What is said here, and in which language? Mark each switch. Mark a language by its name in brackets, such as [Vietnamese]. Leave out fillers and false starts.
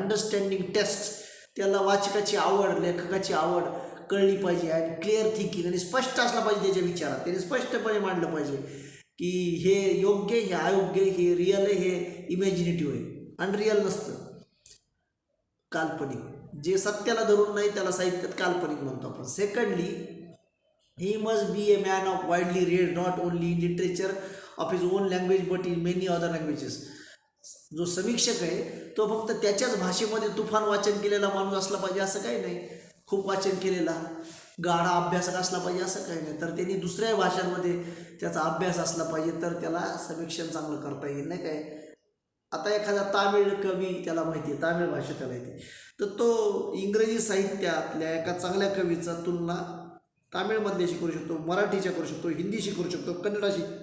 [Marathi] Understanding taste, त्याला वाचकाची आवड, लेखकाची आवड कळली पाहिजे. आणि क्लिअर थिंकिंग, आणि स्पष्ट असला पाहिजे त्याच्या विचारात, त्याने स्पष्टपणे मांडलं पाहिजे की हे योग्य, हे अयोग्य, हे रिअल आहे, हे इमॅजिनेटिव्ह आहे. अनरिअल नसतं, काल्पनिक. जे सत्याला धरून नाही त्याला साहित्यात काल्पनिक म्हणतो आपण. [English] Secondly, he must be a man of widely read not only in literature of his own language but in many other languages. [Marathi] जो समीक्षक आहे तो फक्त त्याच्याच भाषेमध्ये तुफान वाचन केलेला माणूस असला पाहिजे असं काही नाही. खूप वाचन केलेला गाढा अभ्यासक असला पाहिजे असं काही नाही. तर त्यांनी दुसऱ्या भाषांमध्ये त्याचा अभ्यास असला पाहिजे, तर त्याला समीक्षण चांगलं करता येईल, नाही काय. आता एखादा तामिळ कवी, त्याला माहिती आहे तामिळ भाषा त्याला येते, तर तो इंग्रजी साहित्यातल्या एका चांगल्या कवीचा तुलना तामिळमधल्याशी करू शकतो, मराठीच्या करू शकतो, हिंदीशी करू शकतो, कन्नडाशी.